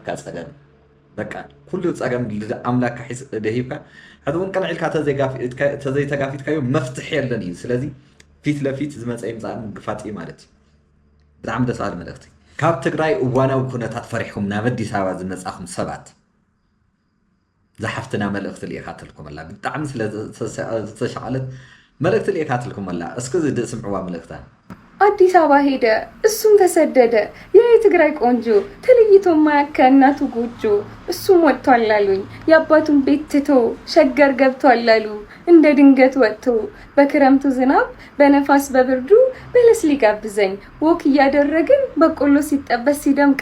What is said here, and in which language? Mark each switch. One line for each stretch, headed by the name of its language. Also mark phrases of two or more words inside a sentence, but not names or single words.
Tigrinya: ፀገም። በቃ ኩሉ ፀገም ኣምላክካ ሒዝ ደሂብካ ሕዚ እውን ቅንዕ ኢልካ ተዘይተጋፊትካዮ መፍትሒ የለን እዩ። ስለዚ ፊት ለፊት ዝመፀ ምፃእ ምግፋጥ እዩ ማለት እዩ። ብጣዕሚ ደስ በሃሊ መልእክቲ። ካብ ትግራይ እዋናዊ ኩነታት ፈሪሕኩም ናብ ኣዲስ ኣበባ ዝመፃኹም ሰባት ዝሓፍትና መልእክቲ ልኢኻ ትልኩም ኣላ። ብጣዕሚ ስለ ዝተሸዓለት መልእክቲ ልኢኻ ትልኩም ኣላ። እስኪ ስምዕዋ መልእክታ።
Amharic: አዲስ አበባ ሄደ፣ እሱም ተሰደደ። የትግራይ ቆንጆ ተለይቶ ማያከ እናቱ ጎጆ። እሱም ወጥቷል አሉኝ የአባቱን ቤት ትቶ ሸገር ገብቷል አሉ። እንደ ድንገት ወጥቶ በክረምቱ ዝናብ በነፋስ በብርዱ በለስ ሊጋብዘኝ ወክ እያደረግን በቆሎ ሲጠበስ ሲደምቅ